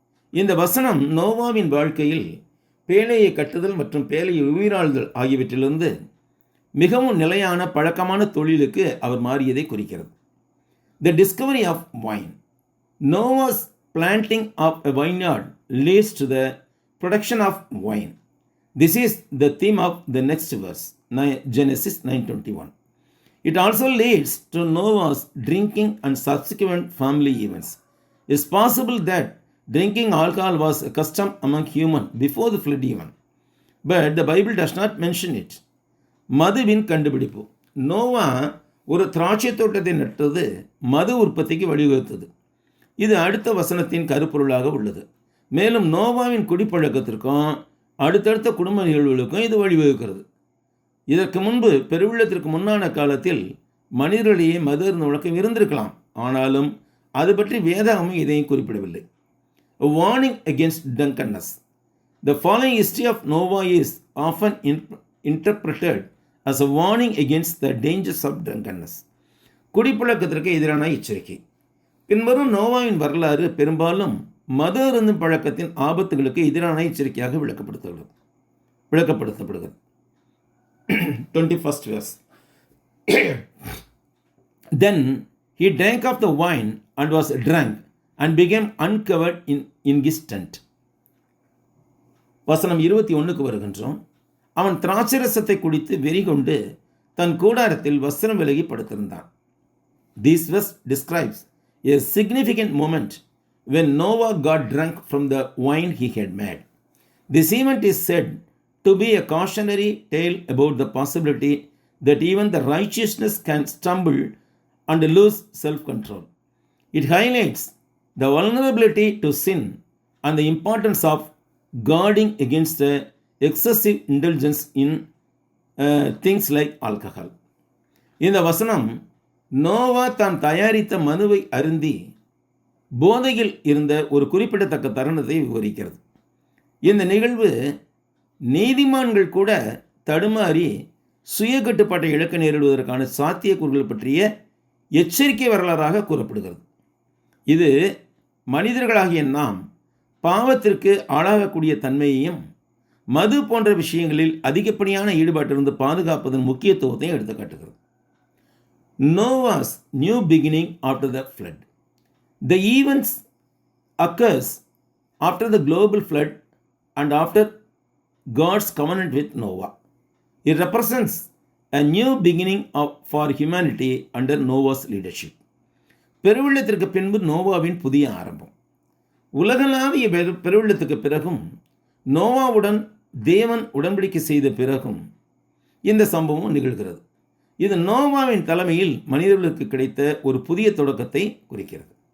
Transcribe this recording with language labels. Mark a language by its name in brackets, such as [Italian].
[Tamil] இந்த வசனம் நோவாவின் வாழ்க்கையில் பேழையை கட்டுதல் மற்றும் பேழையை உயிராளுதல் ஆகியவற்றிலிருந்து மிகவும் நிலையான பழக்கமான தொழிலுக்கு அவர் மாறியதை குறிக்கிறது. [English] The discovery of wine. Noah's planting of a vineyard leads to the production of wine. This is the theme of the next verse, Genesis 9:21. It also leads to Noah's drinking and subsequent family events. It's possible that drinking alcohol was a custom among humans before the flood even, but the Bible does not mention it. [Tamil] மதுவின் கண்டுபிடிப்பு. நோவா ஒரு திராட்சை தோட்டத்தை நட்டது மது உற்பத்திக்கு வழிவகுத்தது. இது அடுத்த வசனத்தின் கருப்பொருளாக உள்ளது. மேலும் நோவாவின் குடிப்பழக்கத்திற்கும் அடுத்தடுத்த குடும்ப நிகழ்வுகளுக்கும் இது வழிவகுக்கிறது. இதற்கு முன்பு பெருவெள்ளத்திற்கு முன்னான காலத்தில் மனிதர்களிடையே மது அருந்த வழக்கம் இருந்திருக்கலாம். ஆனாலும் அது பற்றி வேதாகமும் இதையும் குறிப்பிடவில்லை. [English] A warning against drunkenness. The following history of Noah is often interpreted as a warning against the dangers of drunkenness. [Tamil] குடிப்பழக்கத்திற்கு எதிரான எச்சரிக்கை. பின்வரும் நோவாவின் வரலாறு பெரும்பாலும் மது அருந்தும் பழக்கத்தின் ஆபத்துகளுக்கு எதிரான எச்சரிக்கையாக விளக்கப்படுத்தப்படுகிறது. [English] 21st verse. Then he drank of the wine and was drunk and became uncovered in his tent. [Tamil] வசனம் 21க்கு வருகின்றோம். அவன் திராட்சரசத்தை குடித்து வெறி கொண்டு தன் கூடாரத்தில் வஸ்திரம் விலகி படுத்திருந்தான். [English] This verse describes a significant moment when Noah got drunk from the wine he had made. This event is said to be a cautionary tale about the possibility that even the righteousness can stumble and lose self-control. It highlights the vulnerability to sin and the importance of guarding against the excessive indulgence in things like alcohol. [Tamil] இந்த வசனம் நோவா தான் தயாரித்த மதுவை அருந்தி போதையில் இருந்த ஒரு குறிப்பிடத்தக்க தருணத்தை விவரிக்கிறது. இந்த நிகழ்வு நீதிமான்கள் கூட தடுமாறி சுய கட்டுப்பாட்டை இழக்க நேரிடுவதற்கான சாத்தியக்கூறுகள் பற்றிய எச்சரிக்கை வரலாறாக கூறப்படுகிறது. இது மனிதர்களாகிய நாம் பாவத்திற்கு ஆளாகக்கூடிய தன்மையையும் மது போன்ற விஷயங்களில் அதிகப்படியான ஈடுபாட்டிலிருந்து பாதுகாப்பதன் முக்கியத்துவத்தையும் எடுத்துக்காட்டுகிறது. [English] Noah's new beginning after the flood. The events occurs after the global flood and after God's covenant with Noah. It represents a new beginning for humanity under Noah's leadership. [Tamil] பெருவெள்ளத்திற்கு பின்பு நோவாவின் புதிய ஆரம்பம். உலகளாவிய பெருவெள்ளத்துக்கு பிறகும் நோவாவுடன் தேவன் உடன்படிக்கை செய்த பிறகும் இந்த சம்பவம் நிகழ்கிறது. இது நோவாவின் தலைமையில் மனிதர்களுக்கு கிடைத்த ஒரு புதிய தொடக்கத்தை குறிக்கிறது.